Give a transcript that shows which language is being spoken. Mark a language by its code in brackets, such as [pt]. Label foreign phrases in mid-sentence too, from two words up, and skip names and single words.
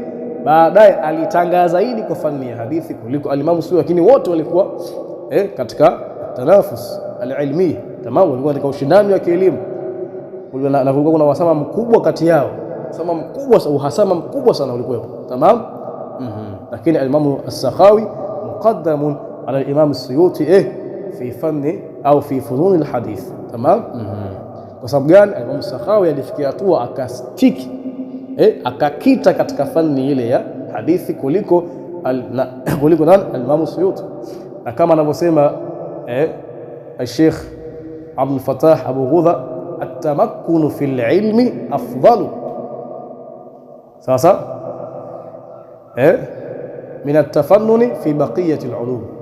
[sw] Baadaye alitangaza zaidi kwa fani ya hadithi kuliko al-Imam Suyuti, lakini wote walikuwa katika [ar] التنافس العلمي. [sw] Tamam, walikuwa katika ushindani wa kielimu, na kulikuwa kuna uhasama mkubwa kati yao, uhasama mkubwa sana ulikuwa. Tamam. [ar] Lakini الإمام السخاوي مقدم على الإمام السيوطي في فن أو في فنون الحديث. [sw] Tamam. Kwa sababu gani? Imam Sakhawi alifikia hatua akastiki akakita katika fani ile ya hadithi kuliko Al-Imam Suyuti, na kama anavyosema Sheikh Abdul Fattah Abu Ghudha, [ar] التمكن في العلم أفضل [sw] sasa [ar] من التفنن في بقية العلوم.